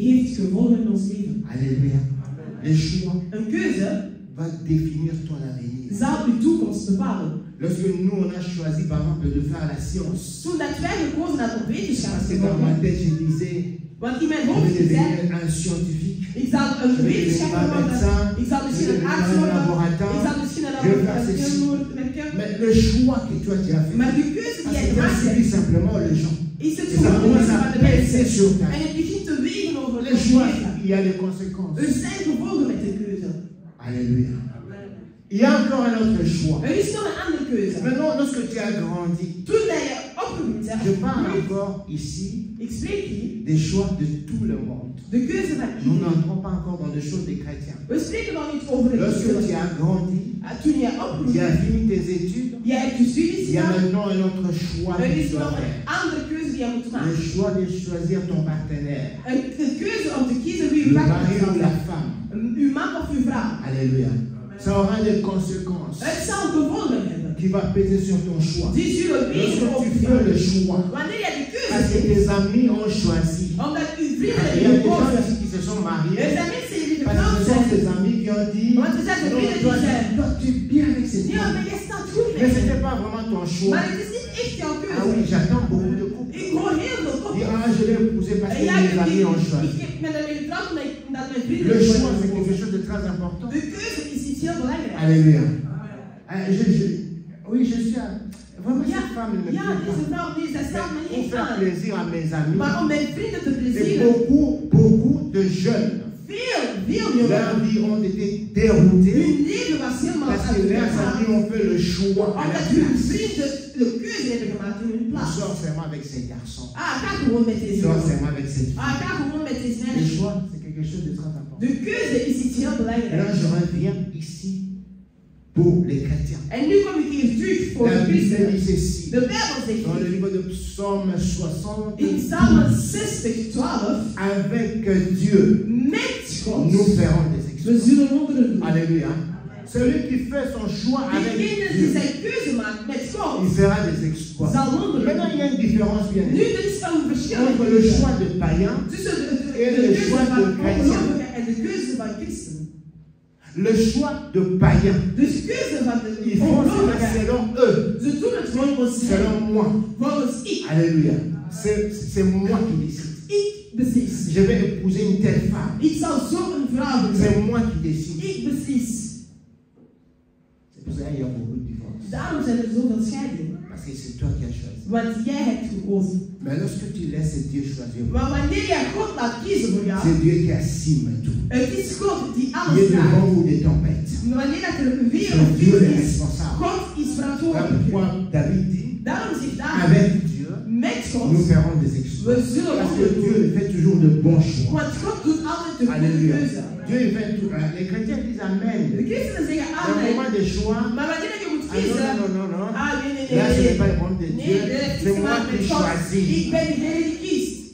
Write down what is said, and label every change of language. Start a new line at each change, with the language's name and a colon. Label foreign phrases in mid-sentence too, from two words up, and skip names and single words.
Dutch: heeft gevolgen in ons leven.
French: Alléluia. Le choix
Dutch: Een keuze
French: va définir ton avenir.
Dutch: zal uw toekomst bepalen.
French: Lorsque nous, on a choisi, par exemple, de faire la science,
Dutch: Toen dat wij gekozen hadden om wetenschap
French: parce
Dutch: te
French: que dans ma
Dutch: volgen,
French: tête, je disais,
Dutch: want in mijn
French: je
Dutch: hoofd
French: vais
Dutch: gezegd,
French: devenir un scientifique,
Dutch: ik zal een
French: je vais devenir
Dutch: wetenschapper
French: un
Dutch: worden,
French: médecin,
Dutch: ik zal
French: je vais
Dutch: misschien een
French: devenir
Dutch: arts
French: un
Dutch: worden, ik
French: laboratoire.
Dutch: zal misschien een
French: je vais faire
Dutch: laboratorium
French: ceci.
Dutch: werken.
French: Mais le choix que toi tu as fait,
Dutch: Maar de keuze die jij
French: c'est
Dutch: gemaakt
French: suivi
Dutch: hebt,
French: simplement les gens.
Dutch: is het
French: Et ça
Dutch: gewoon
French: commence
Dutch: van
French: à
Dutch: de
French: peser
Dutch: mensen.
French: sur ta
Dutch: En
French: vie.
Dutch: het begint te wegen over
French: Les
Dutch: het
French: choix,
Dutch: leven.
French: il y a des conséquences.
Dutch: Er zijn gevolgen met de keuze.
French: Alléluia. Il y a encore un autre choix.
Dutch: Er is nog een andere keuze.
French: Maintenant, lorsque tu as grandi,
Dutch: Toen dat je opgegroeid
French: je
Dutch: bent,
French: parle encore ici
Dutch: ik spreek hier,
French: des choix de tout le monde.
Dutch: de keuze van
French: Nous
Dutch: iedereen.
French: n'entrons pas encore dans les choses des chrétiens.
Dutch: We spreken nog niet over het
French: Lorsque tu
Dutch: keuze.
French: as grandi,
Dutch: Toen je
French: tu
Dutch: opgroeit,
French: as fini tes études,
Dutch: jij hebt je studies
French: il y a
Dutch: gedaan,
French: maintenant un autre choix
Dutch: er
French: que tu
Dutch: is
French: dois
Dutch: nog
French: faire.
Dutch: een andere keuze die je moet
French: Le
Dutch: maken.
French: choix de choisir ton partenaire,
Dutch: De keuze om te kiezen wie
French: le
Dutch: uw partner
French: mari
Dutch: zal
French: ou la
Dutch: zijn.
French: femme.
Dutch: Uw man of uw vrouw.
French: Alléluia. Ça aura des conséquences
Dutch: Het zal gevolgen hebben.
French: qui va peser sur ton choix.
Dutch: Die zullen wegen
French: Lorsque
Dutch: op
French: tu
Dutch: je.
French: fais le choix,
Dutch: Wanneer je de keuze
French: parce que
Dutch: neemt,
French: tes amis ont choisi.
Dutch: omdat uw
French: Il
Dutch: vrienden
French: y a des gens
Dutch: gekozen.
French: ici qui se sont
Dutch: Er
French: mariés
Dutch: zijn mensen die
French: parce que
Dutch: getrouwd
French: ce sont
Dutch: zijn.
French: tes amis qui ont dit
Dutch: Want er zijn
French: non,
Dutch: vrienden
French: toi,
Dutch: die zeggen,
French: toi, tu es bien avec cette
Dutch: ja,
French: femme.
Dutch: maar jij staat goed
French: Mais
Dutch: met
French: ce
Dutch: hem.
French: n'était pas vraiment ton choix.
Dutch: Maar het is niet echt jouw
French: Ah oui,
Dutch: keuze.
French: j'attends beaucoup de couples.
Dutch: Ik hoor heel veel
French: Dis,
Dutch: koppels.
French: ah, je l'ai épousé parce
Dutch: En
French: que
Dutch: ja,
French: mes amis ont
Dutch: ik
French: choisi.
Dutch: ben ermee getrouwd omdat mijn vrienden
French: Le
Dutch: het
French: choix,
Dutch: hebben
French: c'est quelque
Dutch: gekozen.
French: chose de très important.
Dutch: De keuze is iets heel belangrijks.
French: Alléluia. Oui, je suis. Vraiment,
Dutch: Ja,
French: cette femme ne me
Dutch: ja,
French: plaît
Dutch: deze
French: pas.
Dutch: vrouw, dat staat me
French: Pour
Dutch: niet
French: faire
Dutch: aan.
French: plaisir à mes amis,
Dutch: Maar om mijn vrienden te
French: et
Dutch: plezieren,
French: beaucoup de jeunes,
Dutch: veel
French: leurs
Dutch: jongeren,
French: vies ont été déroutées
Dutch: hun leven was helemaal
French: parce que
Dutch: uit
French: leurs
Dutch: elkaar.
French: amis ont fait le choix à
Dutch: Omdat
French: la
Dutch: hun
French: place.
Dutch: vrienden de keuze hebben gemaakt in hun
French: Je
Dutch: plaats.
French: sors seulement avec ces garçons.
Dutch: Ah, ga gewoon met
French: Je
Dutch: deze
French: sors
Dutch: jongen.
French: seulement avec cette fille.
Dutch: Ah, ga gewoon met deze
French: Le
Dutch: meisje.
French: choix, c'est quelque chose de très important.
Dutch: De keuze is iets heel
French: Et là,
Dutch: belangrijks.
French: je reviens ici pour les chrétiens.
Dutch: En nu kom ik hier terug voor
French: La
Dutch: de
French: Bible
Dutch: christenen.
French: dit ceci.
Dutch: De Bijbel zegt
French: Dans le
Dutch: dit.
French: livre de Psaume 60,
Dutch: In Psalm 60, 12,
French: avec Dieu,
Dutch: met God,
French: nous ferons des
Dutch: we
French: exploits.
Dutch: zullen wonderen doen.
French: Alléluia. Celui qui fait son choix avec
Dutch: Degene die
French: Dieu,
Dutch: zijn keuze maakt met
French: il
Dutch: God,
French: fera des exploits.
Dutch: zal wonderen
French: Maintenant,
Dutch: doen.
French: il y a une différence bien
Dutch: Nu,
French: nette
Dutch: er is wel een verschil
French: entre le choix de païen,
Dutch: tussen de
French: en le
Dutch: keuze
French: choix
Dutch: van
French: de chrétien.
Dutch: ongelovigen en de keuze van christenen.
French: le choix de païen.
Dutch: Dus de keuze van de
French: Ils font cela
Dutch: ongelovigen,
French: selon eux,
Dutch: ze doen het volgens hen,
French: selon moi.
Dutch: volgens ik.
French: Alléluia. C'est moi qui décide.
Dutch: Ik beslis.
French: Je vais épouser une telle femme.
Dutch: Ik zal zo een vrouw hebben.
French: C'est moi qui décide.
Dutch: Ik beslis.
French: C'est pour ça qu'il y a beaucoup de divorces.
Dutch: Daarom zijn er zoveel scheidingen.
French: Parce que c'est toi qui as choisi.
Dutch: Want jij hebt gekozen.
French: Mais lorsque tu laisses Dieu choisir,
Dutch: Maar wanneer jij God laat kiezen voor jou,
French: c'est Dieu qui assigne tout.
Dutch: het is God die
French: Il y
Dutch: alles
French: ait de
Dutch: draagt.
French: vents ou des tempêtes.
Dutch: Maar wanneer dat er een weer
French: C'est
Dutch: of
French: Dieu le
Dutch: is,
French: responsable.
Dutch: God is
French: Voilà
Dutch: verantwoordelijk.
French: pourquoi David dit,
Dutch: Daarom zegt David,
French: avec Dieu,
Dutch: met God,
French: nous ferons des exploits.
Dutch: we zullen
French: Parce que
Dutch: wonderen
French: Dieu
Dutch: doen.
French: il fait toujours de bons choix.
Dutch: Want God doet altijd de goede
French: Alléluia.
Dutch: keuze.
French: Dieu il fait tout. Les chrétiens disent Amen.
Dutch: De christenen zeggen
French: Dans le
Dutch: amen.
French: moment des choix,
Dutch: Maar wanneer je moet
French: ah
Dutch: kiezen,
French: non, non, non, non.
Dutch: ah nee, nee,
French: Là, ce
Dutch: nee,
French: n'est pas
Dutch: nee.
French: le monde de
Dutch: Nee,
French: Dieu,
Dutch: dat heeft
French: c'est
Dutch: iets te
French: moi
Dutch: maken
French: qui
Dutch: met God.
French: choisis.
Dutch: Ik ben degene die kiest.